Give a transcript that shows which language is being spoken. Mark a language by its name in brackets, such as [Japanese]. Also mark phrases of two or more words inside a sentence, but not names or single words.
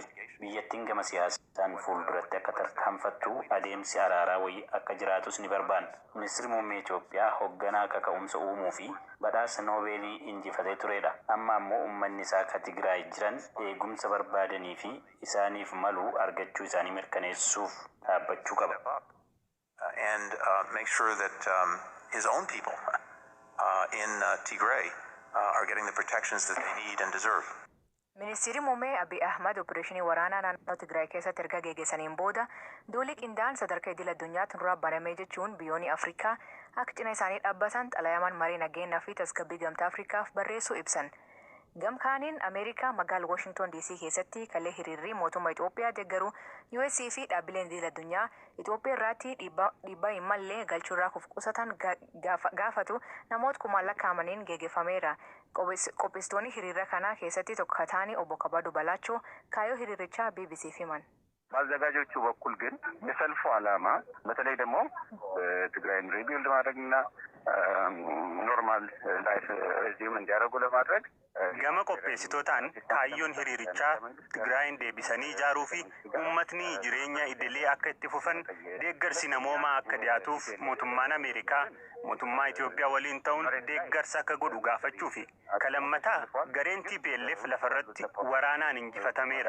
[Oromo] Biyyattiin gama siyaasaan fuulduratti akka tarkaanfattu adeemsi araaraa wayii akka jiraatus ni barbaanna. Ministeerri muummee Itoophiyaa hoogganaa akka ka'umsa uumuu fi badhaasa Noobeelii injifatee turedha. Amma ammoo uummanni isaa akka Tigraay jiran eegumsa barbaadanii fi isaaniif malu argachuu isaanii mirkaneessuuf dhaabbachuu qaba. [English] And make sure that his own people in Tigray are getting the protections that they need and deserve. [Oromo] Ministeerri muummee Abiy Ahmad opereeshinii waraanaa naannoo Tigraay keessatti erga geggeessaniin booda duulli qindaa'aan sadarkaa idil addunyaatti nurraa banamee jechuun biyyoonni Afrikaa akka cina isaanii dhaabbatan xalayaman marii nageenyaa fi tasgabbii gamtaa Afrikaaf barreessuu ibsan. Gamkaaniin Ameerikaa magaalaa Washington DC keessatti kalee hiriirri mootummaa Itoophiyaa deeggaru US fi dhaabbileen idil addunyaa Itoophiyaa irratti dhiibbaa hin malle galchuurraa qusatan gaafatu namoota kumaan lakkaa'amaniin geggeeffameera. Qopheessitoonni hiriira kanaa keessatti tokko taanii obbo Kabadu Balaachoo kaayyoo hiriirichaa BBC'f himan. [Amharic] በአዘጋጆቹ በኩል ግን የሰልፉ ዓላማ በተለይ ደግሞ ትግራይን ሪቢልድ ማድረግና [English] normal life resume [Amharic] እንዲያደርጉ ለማድረግ [Oromo] gama qopheessitootaan kaayyoon hiriirichaa Tigraayin deebisanii ijaaruu fi uummatni jireenya idilee akka itti fufan deeggarsi namoomaa akka dhiyaatuuf mootummaan Ameerikaa mootummaa Itoophiyaa waliin ta'uun deeggarsa akka godhu gaafachuu fi kalammataa gareen TPLF lafarratti waraanaan injifatameera.